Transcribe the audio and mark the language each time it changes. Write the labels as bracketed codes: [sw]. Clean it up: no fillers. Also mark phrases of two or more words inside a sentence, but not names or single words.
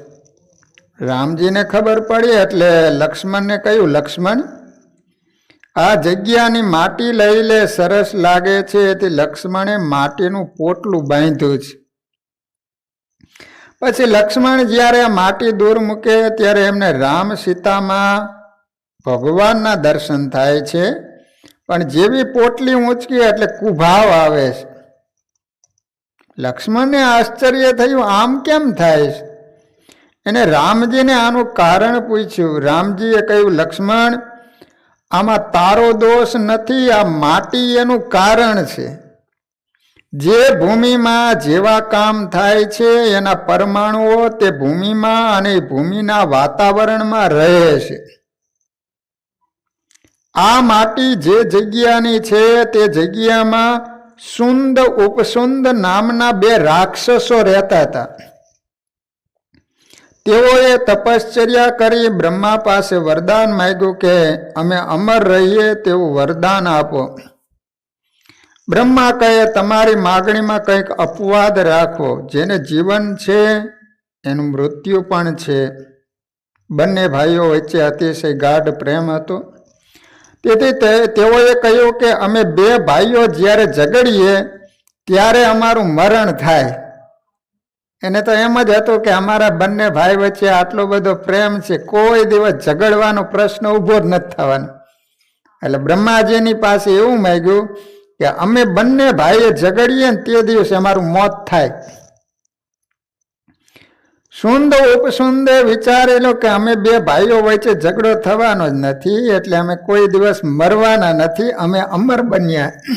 [gu] રામજી ને ખબર પડી એટલે લક્ષ્મણ ને કહ્યું, લક્ષ્મણ આ જગ્યાની માટી લઈ લે, સરસ લાગે છે। તે લક્ષ્મણે માટીનું પોટલું બાંધ્યું છે। પછી લક્ષ્મણ જ્યારે આ માટી દૂર મૂકે ત્યારે એમને રામ સીતા માં ભગવાનના દર્શન થાય છે। પણ જેવી પોટલી ઊંચકી એટલે કુભાવ આવે છે। લક્ષ્મણ ને આશ્ચર્ય થયું, આમ કેમ થાય છે? એને રામજી ને આનું કારણ પૂછ્યું। રામજીએ કહ્યું, લક્ષ્મણ આમાં તારો દોષ નથી, આ માટી એનું કારણ છે। જે ભૂમિ માં જેવા કામ થાય છે એના પરમાણુઓ તે ભૂમિ માં અને ભૂમિના વાતાવરણ માં રહે છે। આ માટી જે જગ્યાની છે તે જગ્યામાં સુંદ ઉપસુંદ નામના 2 રાક્ષસો [hi] रहता था। [gu] તેઓએ તપશ્ચર્યા કરી બ્રહ્મા પાસે વરદાન માંગ્યું કે અમે અમર રહીએ તેવું વરદાન આપો। બ્રહ્મા કહે, તમારી માગણી માં કંઈક અપવાદ રાખો। જેને જીવન છે એનું મૃત્યુ પણ છે। બંને ભાઈઓ વચ્ચે અતિશય ગાઢ પ્રેમ હતો। તેઓએ કહ્યું કે અમે 2 ભાઈઓ જ્યારે ઝઘડીએ ત્યારે અમારું મરણ થાય। એને તો એમ જ હતું કે અમારા બંને ભાઈ વચ્ચે આટલો બધો પ્રેમ છે, કોઈ દિવસ ઝઘડવાનો પ્રશ્ન ઊભો જ નથી થવાનો. એટલે બ્રહ્માજીની પાસે એવું માંગ્યું કે અમે બંને ભાઈએ ઝઘડીએ ને તે દિવસે અમારું મોત થાય. સુંદ ઉપસુંદે વિચારેલો કે અમે બે ભાઈઓ વચ્ચે ઝઘડો થવાનો જ નથી, એટલે અમે કોઈ દિવસ મરવાના નથી, અમે અમર બન્યા.